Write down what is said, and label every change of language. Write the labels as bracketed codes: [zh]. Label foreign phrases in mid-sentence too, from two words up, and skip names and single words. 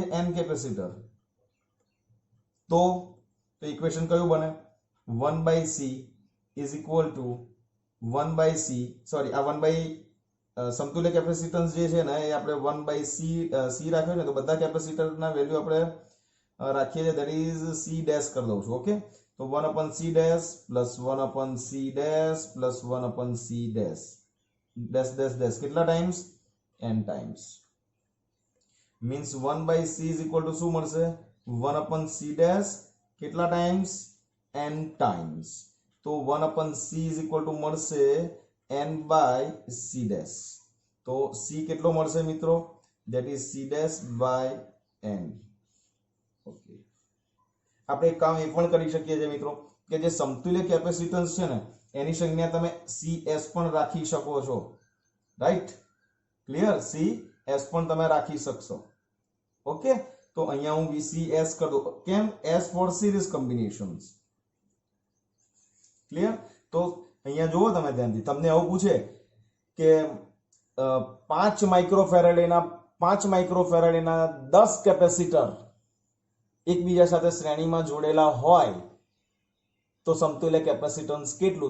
[gu] n કેપેસિટર. તો ઇક્વેશન કયું બને? 1/c [en] is equal to [gu] 1/c, સોરી, આ 1 બાય સમતુલ્ય કેપેસિટન્સ જે છે ને એ આપણે 1/c રાખ્યો છે, તો બધા કેપેસિટરના વેલ્યુ આપણે રાખીએ છીએ, [en] that is c dash [gu] કરી દઉં છું. [en] ઓકે, તો 1/c dash plus 1/c dash plus 1/c dash dash dash dash કેટલા ટાઈમ્સ? n times. means 1/c is equal to [gu] શું મળશે? [en] 1/c dash કેટલા times? n times. તો 1/c is equal to મળશે n/c dash. [gu] તો c કેટલો મળશે મિત્રો? [en] that is c dash by n. [gu] ઓકે, આપણે એક કામ એ પણ કરી શકીએ છીએ મિત્રો કે જે સમતુલ્ય કેપેસિટન્સ છે ને એની સંજ્ઞા તમે cs પણ રાખી શકો છો, રાઈટ? ક્લિયર? cs પણ તમે રાખી શકશો. ઓકે, તો અહીંયા હું vcs કરી દઉં. કેમ? [en] s for series combinations. [gu] ક્લિયર? તો અહીંયા જુઓ તમે ધ્યાનથી, તમને આવું પૂછે કે 5 માઇક્રોફેરાડેના 10 કેપેસિટર એકબીજા સાથે શ્રેણીમાં જોડેલા હોય તો સમતુલ્ય કેપેસિટન્સ કેટલું?